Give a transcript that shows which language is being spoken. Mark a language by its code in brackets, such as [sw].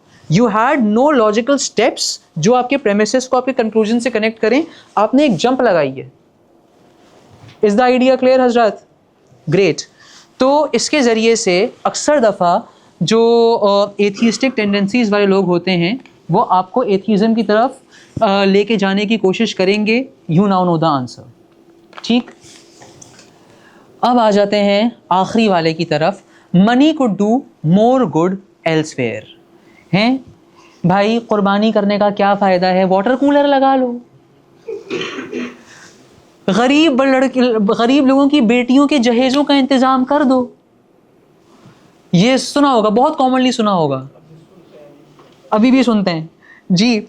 [en] you had no logical steps [ur] جو آپ کے پریمیسز کو آپ کے کنکلوژن سے کنیکٹ کریں, آپ نے ایک جمپ لگائی ہے. [en] Is the idea clear حضرات؟ Great. [ur] تو اس کے ذریعے سے اکثر دفعہ جو ایتھیسٹک ٹینڈنسیز والے لوگ ہوتے ہیں وہ آپ کو ایتھیزم کی طرف لے کے جانے کی کوشش کریں گے. [en] You now know the answer. [ur] ٹھیک, اب آ جاتے ہیں آخری والے کی طرف. [en] Money could do more good elsewhere. [ur] ہیں بھائی قربانی کرنے کا کیا فائدہ ہے؟ واٹر کولر لگا لو, غریب لوگوں کی بیٹیوں کے جہیزوں کا انتظام کر دو. یہ سنا ہوگا, بہت کامنلی سنا ہوگا, ابھی بھی سنتے ہیں جی.